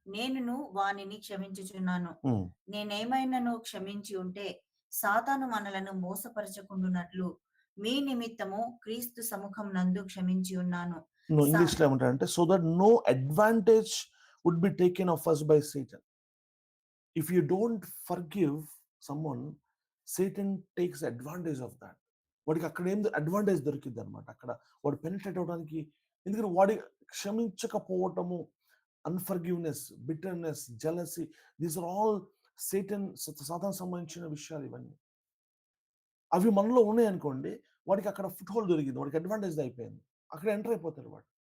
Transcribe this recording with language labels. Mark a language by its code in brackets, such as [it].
[te] నేనును వానిని క్షమించుచున్నాను. ఉమ్. నేనేమైనను క్షమించి ఉంటే సాతాను మనలను మోసపరచకుండునట్లు మీ నిమిత్తము క్రీస్తు సముఖం నందు క్షమించి ఉన్నాను. నువ్వు ఇంగ్లీష్లో ఏమంటారంటే, [en] So that no advantage would be taken of us by Satan. If you don't forgive someone, Satan takes advantage of that. [te] వాడికి అక్కడ ఏం అడ్వాంటేజ్ దొరికింది అనమాట. అక్కడ వాడు పెనిట్రేట్ అవడానికి, ఎందుకంటే వాడి క్షమించకపోవటము, unforgiveness, bitterness, jealousy, [en] these are all [te] సాతాను సంబంధించిన విషయాలు ఇవన్నీ. అవి మనలో ఉన్నాయి అనుకోండి, వాడికి అక్కడ ఫుట్ హోల్డ్ దొరికింది, వాడికి అడ్వాంటేజ్ అయిపోయింది, అక్కడ ఎంటర్ అయిపోతాడు వాడు.